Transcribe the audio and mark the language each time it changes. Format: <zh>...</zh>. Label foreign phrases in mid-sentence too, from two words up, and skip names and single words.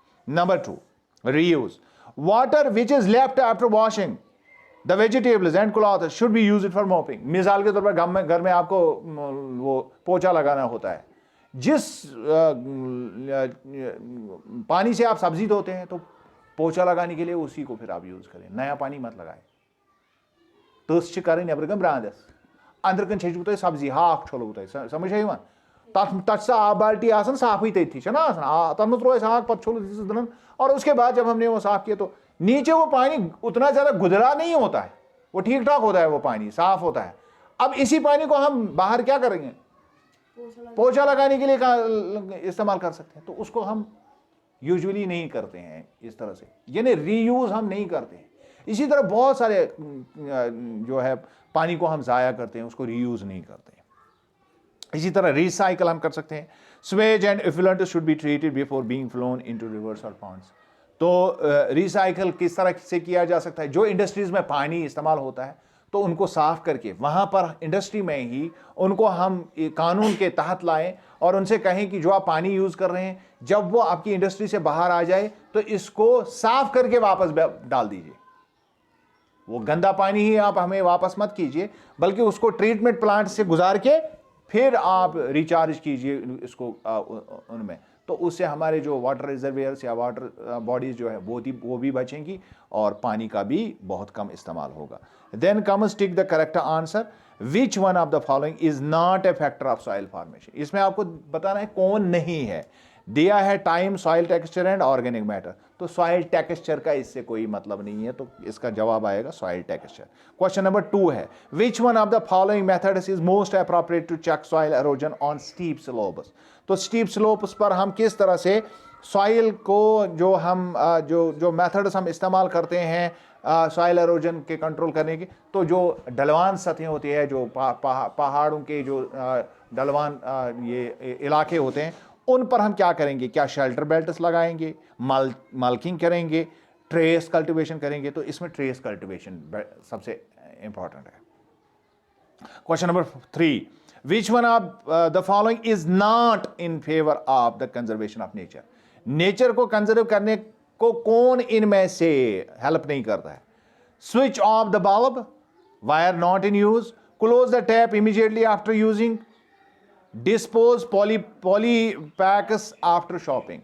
<en>Number 2, reuse, water which is left after washing the vegetables and cloth should be used for mopping.</en> <hi>मिसाल के तौर पर घर में आपको वो पोछा लगाना होता है, जिस पानी से आप सब्जी धोते हैं, तो पोछा लगाने के लिए उसी को फिर आप यूज करें, नया पानी मत लगाएं।</hi> <ks>तस कर नबर कन ब्रांदस, अंदर कन छू तुम सब्जी, हाक छोलो तुम, समझ है तथ आब बाल्टी आसान साफी तथी ना आसान, तथ में त्रो हाक पत छोलो दन,</ks> <hi>और उसके बाद जब हमने वो साफ किया तो नीचे वो पानी उतना ज्यादा गुदरा नहीं होता है, वो ठीक ठाक होता है, वो पानी साफ होता है। अब इसी पानी को हम बाहर क्या करेंगे, पोछा लगाने के लिए इस्तेमाल कर सकते हैं। तो उसको हम यूजुअली नहीं करते हैं इस तरह से, यानी रीयूज हम नहीं करते हैं। इसी तरह बहुत सारे जो है पानी को हम जाया करते हैं, उसको रीयूज नहीं करते हैं। इसी तरह रिसाइकल हम कर सकते हैं।</hi> <en>Sewage and effluent should be treated before being flown into rivers और ponds।</en> <hi>तो रिसाइकल किस तरह से किया जा सकता है, जो इंडस्ट्रीज में पानी इस्तेमाल होता है तो उनको साफ करके वहाँ पर इंडस्ट्री में ही उनको हम कानून के तहत लाएं और उनसे कहें कि जो आप पानी यूज़ कर रहे हैं, जब वो आपकी इंडस्ट्री से बाहर आ जाए तो इसको साफ करके वापस डाल दीजिए। वो गंदा पानी ही आप हमें वापस मत कीजिए, बल्कि उसको</hi> <en>treatment plant</en> <hi>से गुजार के फिर आप रिचार्ज कीजिए इसको उनमें। तो उससे हमारे जो</hi> <en>water reservoirs</en> <hi>या</hi> <en>water bodies</en> <hi>जो है वो भी बचेंगी और पानी का भी बहुत कम इस्तेमाल होगा।</hi> <en>Then comes tick the correct answer, Which one of the following is not a factor of soil formation.</en> <hi>इसमें आपको बताना है कौन नहीं है। दिया है टाइम,</hi> <en>soil texture and organic matter.</en> <hi>तो</hi> <en>soil texture</en> <hi>का इससे कोई मतलब नहीं है, तो इसका जवाब आएगा</hi> <en>soil texture. Question number 2 है, Which one of the following methods is most appropriate to check soil erosion on steep slopes.</en> <hi>तो</hi> <en>steep slopes</en> <hi>पर हम किस तरह से सॉइल को जो हम जो मेथड्स हम इस्तेमाल करते हैं</hi> <en>soil erosion</en> <hi>के कंट्रोल करने की, तो जो ढलवान सतहें होती है, जो पहाड़ों के जो ढलवान ये इलाके होते हैं, उन पर हम क्या करेंगे? क्या</hi> <en>shelter belts</en> <hi>लगाएंगे, माल्किंग करेंगे,</hi> <en>terrace cultivation</en> <hi>करेंगे? तो इसमें</hi> <en>terrace cultivation</en> <hi>सबसे इंपॉर्टेंट है।</hi> <en>Question number 3, Which one of the following is not in favour of the conservation of nature.</en> <hi>नेचर को कंजर्व करने को कौन इनमें से हेल्प नहीं करता है?</hi> <en>Switch off the bulb, wire not in use, close the tap immediately after using, dispose polypacks after shopping.</en>